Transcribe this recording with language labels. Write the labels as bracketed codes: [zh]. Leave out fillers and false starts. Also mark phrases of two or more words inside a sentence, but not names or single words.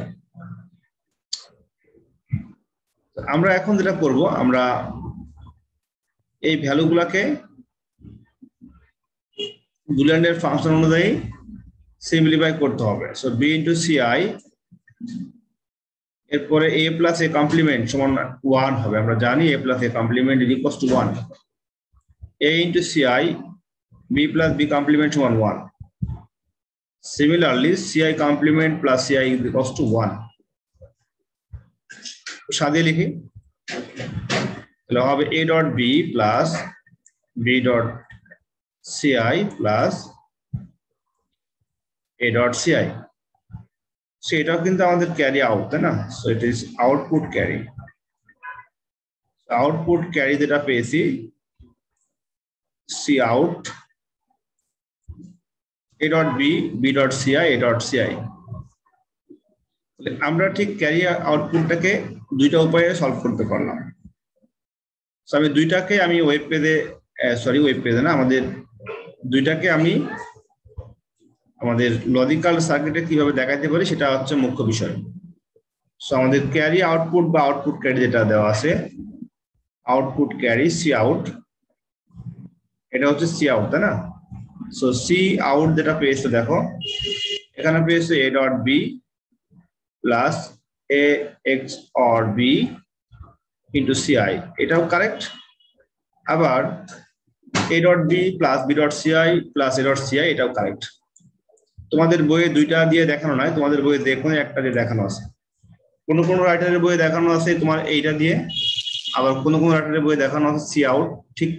[bn] আমরা এখন যেটা করব, আমরা এই ভ্যালুগুলোকে বুলিয়ানের ফাংশন অনুযায়ী সিম্পলিফাই করতে হবে। সো [en] b into ci, [bn] এরপরে [en] a plus a complement [bn] সমান 1 হবে। আমরা জানি [en] a plus a complement is equals to 1. a into ci, b plus b complement [bn] সমান 1। [en] Similarly, ci complement plus ci is equals to 1। [bn] সাজিয়ে লিখি, তাহলে হবে [en] a dot b plus b dot ci [bn] plus a dot ci। সেটাও কিন্তু আমাদের ক্যারি আউট, তাই না? [en] so it is output carry. output carry [bn] যেটা পেয়েছি [en] c out a dot b b dot ci a dot ci। [bn] আমরা ঠিক ক্যারি আউটপুটটাকে দুইটা উপায়ে সলভ করতে পারলাম। সো আমি দুইটাকে আমি ওয়েব পেজে না, আমাদের দুইটাকে আমি আমাদের লজিক্যাল সার্কিটে কিভাবে দেখাতে পারি সেটা হচ্ছে মুখ্য বিষয়। সো আমাদের [en] carry output [bn] বা [en] output carry [bn] যেটা দেওয়া আছে, [en] output carry C out, [bn] এটা হচ্ছে [en] C out, [bn] তাই না? সো [en] C out [bn] যেটা পেয়েছে দেখো, এখানে পেয়েছে [en] a dot b plus a XOR b into ci, [bn] এটাও কারেক্ট। আবার [en] a dot b plus b dot ci plus a dot ci, [bn] এটাও কারেক্ট। তোমাদের বইয়ে দুইটা দিয়ে দেখানো নয়, তোমাদের বইয়ে দেখুন একটা দিয়ে দেখানো আছে। কোন কোন রাইটারের বইয়ে দেখানো আছে তোমার এইটা দিয়ে, আবার কোন কোন রাইটারের বইয়ে দেখানো আছে [en] C out.